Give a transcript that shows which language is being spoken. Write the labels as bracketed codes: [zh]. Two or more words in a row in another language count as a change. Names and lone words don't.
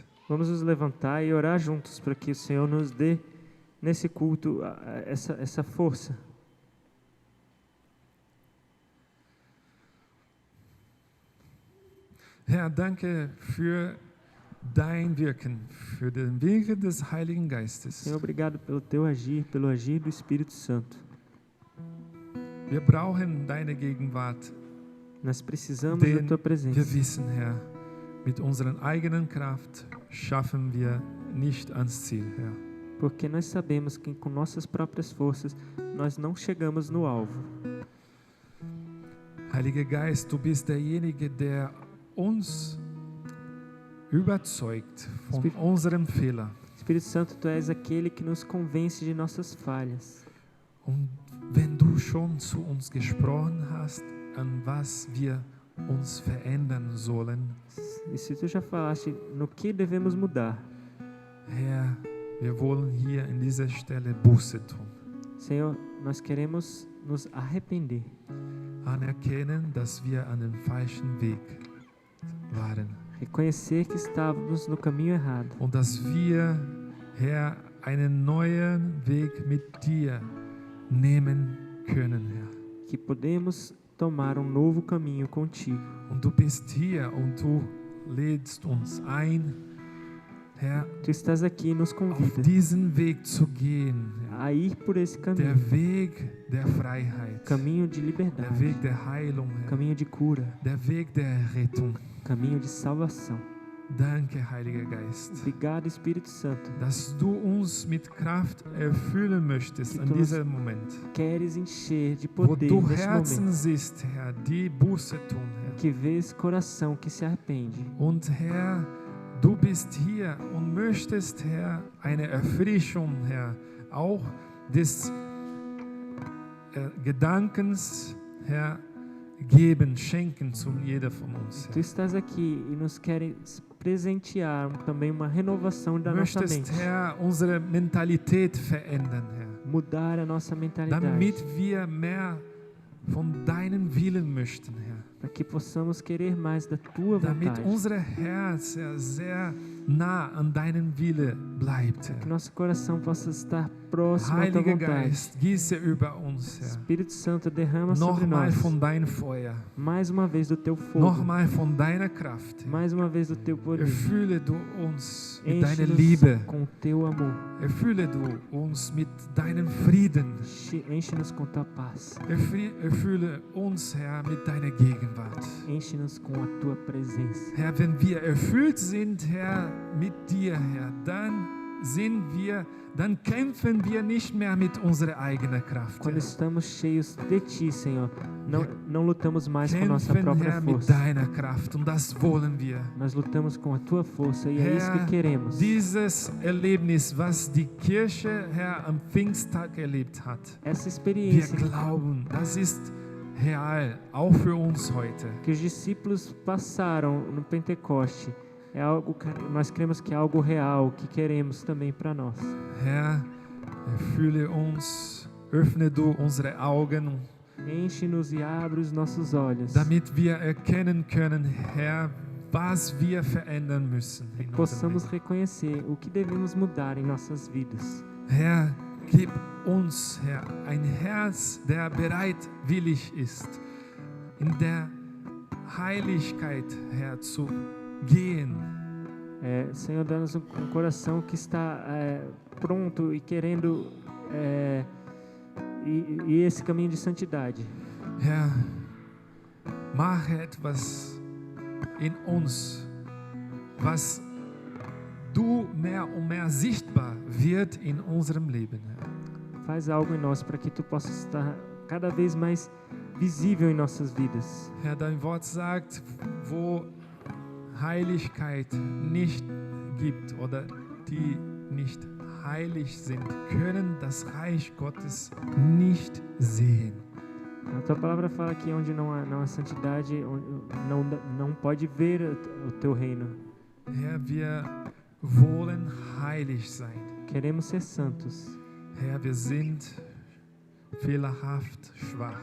[pt] Vamos nos levantar e orar juntos para que o Senhor nos dê, nesse culto, essa força. [de] Herr, danke für dein Wirken, für den Wirken des Heiligen Geistes. [pt] Senhor, obrigado pelo teu agir, pelo agir do Espírito Santo. [de] Wir brauchen deine Gegenwart, [pt] Nós precisamos da [de] denn [pt] tua [de] wir [pt] presença. [de] wissen, Herr, mit unserer eigenen Kraft schaffen wir nicht ans Ziel, Herr. [pt] Porque nós sabemos que com nossas próprias forças nós não chegamos no alvo. [de] Heiliger Geist, du bist derjenige, der uns überzeugt von Spirit- unserem Fehler. [pt] Espírito Santo, tu és aquele que nos convence de nossas falhas. [de] Und wenn du schon zu uns gesprochen hast, an was wir uns verändern sollen, [pt] E se tu já falaste no que devemos mudar, [de] Herr, wir wollen hier in dieser Stelle Buße tun. [pt] Senhor, nós queremos nos arrepender, [de] Anerkennen, dass wir an dem falschen Weg waren. [pt] reconhecer que estávamos no caminho errado [de] Und dass wir, Herr, einen neuen Weg mit dir nehmen können, Herr. [pt] que podemos tomar novo caminho contigo. [de] Und du bist hier und du lädst uns ein, Herr, [pt] Tu estás aqui e nos [de] auf [pt] convida [de] diesen Weg zu gehen. Herr. [pt] a ir por esse [de] Der [pt] caminho, [de] Weg der Freiheit, [pt] caminho de [de] der [pt] liberdade, [de] Weg der Heilung, Herr. [pt] caminho de cura, [de] Der Weg der Rettung. [pt] caminho de salvação. [de] Danke, Heiliger Geist, [pt] Obrigado, Espírito Santo. [de] dass du uns mit Kraft erfüllen möchtest [pt] Que [de] an [pt] tu nos [de] diesem Moment. [pt] Queres encher de [de] Wo [pt] poder [de] du [pt] nesse [de] Herzen [pt] momento, [de] siehst, Herr, die Buße tun, Herr. [pt] que vês coração que se arrepende. [de] Und Herr, du bist hier und möchtest, Herr, eine Erfrischung, Herr, auch des Gedankens, Herr, geben, schenken zu jeder von uns. [pt] Tu estás aqui e nos queres presentear também uma renovação da nossa [de] Möchtest, [pt] mente, [de] Herr, unsere Mentalität verändern, Herr, [pt] mudar a nossa mentalidade, [de] damit wir mehr von deinem Willen möchten, Herr. [pt] para que possamos querer mais da tua [de] Damit [pt] vontade, [de] unser Herz, Herr, sehr nah an deinem Wille bleibt, [pt] Que [de] Herr. [pt] nosso coração possa estar próximo à tua [de] Heiliger [pt] vontade. [de] Geist, gieße über uns, Herr. [pt] Espírito Santo, derrama sobre [de] Nochmal [pt] nós. [de] von deinem Feuer, [pt] Mais uma vez do teu fogo. [de] nochmal von deiner Kraft, Herr. [pt] Mais uma vez do teu poder. [de] Erfülle du uns mit deiner [pt] Enche-nos [de] Liebe. [pt] com o teu amor. [de] Erfülle du uns mit deinem Frieden. [pt] Enche-nos com tua paz. [de] Erfülle uns, Herr, mit deiner Gegenwart. [pt] Enche-nos com a tua presença. [de] Herr, wenn wir erfüllt sind, Herr, mit dir, Herr, dann kämpfen wir nicht mehr mit unserer eigenen Kraft. [pt] Quando [de] Herr. [pt] estamos cheios de ti, Senhor, não lutamos mais com a nossa [de] Kämpfen, [pt] própria [de] Herr, mit [pt] força. [de] deiner Kraft und das wollen wir. [pt] Nós lutamos com a tua força e é isso que [de] Herr, [pt] queremos. [de] dieses Erlebnis, was die Kirche, Herr, am Pfingsttag erlebt hat, [pt] Essa [de] wir [pt] experiência [de] glauben, das ist real, auch für uns heute. [pt] que os discípulos passaram no Pentecoste é algo que nós cremos que é algo real, que queremos também para nós. [de] Herr, erfülle uns, öffne du unsere Augen, [pt] Enche-nos e abre os nossos olhos, [de] damit wir erkennen können, Herr, was wir verändern müssen. In unserem [pt] possamos [de] Leben. [pt] reconhecer o que devemos mudar em nossas vidas. [de] Herr, gib uns, Herr, ein Herz, der bereitwillig ist, in der Heiligkeit, Herr, zu gehen. [pt] Senhor, dá-nos um coração que está pronto e querendo e esse caminho de santidade. [de] Herr, mache etwas in uns, was du mehr und mehr sichtbar wird in unserem Leben, Herr. [pt] Faz algo em nós para que tu possas estar cada vez mais visível em nossas vidas. [de] Herr, dein Wort sagt, wo Heiligkeit nicht gibt oder die nicht heilig sind, können das Reich Gottes nicht sehen. [pt] A tua palavra fala que onde não há santidade, não pode ver o teu reino. [de] Herr, wir wollen heilig sein. [pt] Queremos ser santos. [de] Herr, wir sind fehlerhaft, schwach.